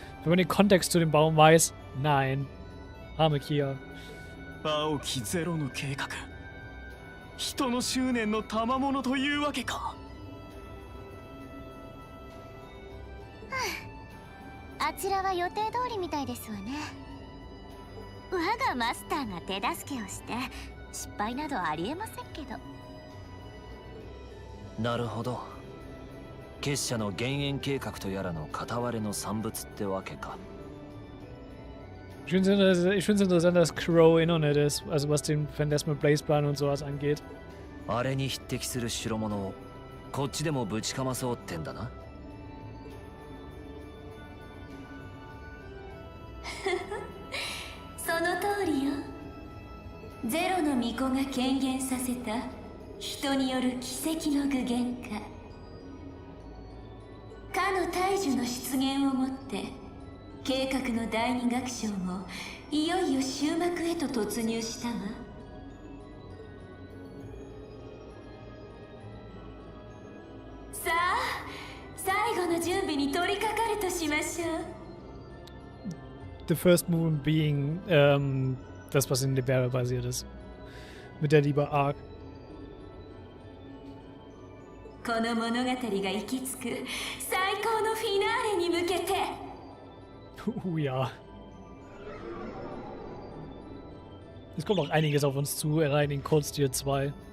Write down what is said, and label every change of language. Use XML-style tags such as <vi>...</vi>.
<de>Wenn man den Kontext zu dem Baum weiß, nein. Arme Kia.</de> <ja>青きゼロの計画。人の執念の賜物というわけか。あちらは予定通りみたいですわね。我がマスターが手助けをして失敗などありえませんけど。なるほど。結社の減塩計画とやらの片割れの産物ってわけか。</ja> <de>Ich finde es interessant, dass Crow</de> <en>in on it</en> <de>ist, also was den Phantasmal Blaze Plan und sowas angeht.</de> <ja>あれに匹敵する代物をこっちでもぶちかまそうってんだな。その通りよ。ゼロの巫女が権限させた人による奇跡の具現化。かの大樹の出現をもって計画の第二楽章もいよいよ終幕へと突入したわ。さあ、最後の準備に取り掛かるとしましょう。</ja> <en>The first movement being</en> <de>das, was in Libera basiert ist. Mit der Liebe Arc.</de> <ja>この物語が行き着く最高のフィナーレに向けて。</ja> <de>Ja. Es kommt noch einiges auf uns zu, rein in Cold-Steel 2.</de>